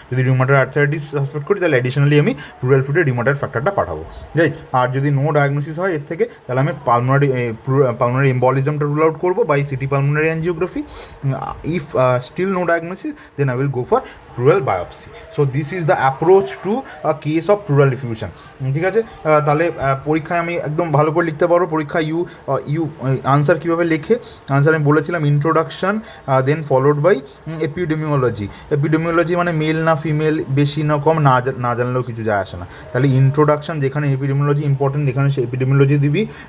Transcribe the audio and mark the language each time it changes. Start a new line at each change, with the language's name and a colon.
Bangla: যদি rheumatoid arthritis suspect করি, তাহলে অ্যাডিশনালি আমি pleural fluid rheumatoid ফ্যাক্টরটা পাঠাবো, রাইট। আর যদি নো ডায়াগনোসিস হয় এর থেকে, তাহলে আমি পালমোনারি এম্বলিজমটা রুল আউট করবো vice city pulmonary angiography.
English: If still no diagnosis, then I will go for pleural biopsy. So this is the approach to a case of pleural effusion.
Bangla: ঠিক আছে, তাহলে পরীক্ষায় আমি একদম ভালো করে লিখতে পারবো। পরীক্ষা ইউ আনসার কীভাবে লেখে, আনসার আমি বলেছিলাম introduction, then followed by epidemiology. Epidemiology মানে মেল না ফিমেল, বেশি না কম, না জানলেও কিছু যায় আসে না। তাহলে ইন্ট্রোডাকশন, যেখানে এপিডেমিওলজি ইম্পর্টেন্ট, যেখানে সে এপিডেমিওলজি দিবি।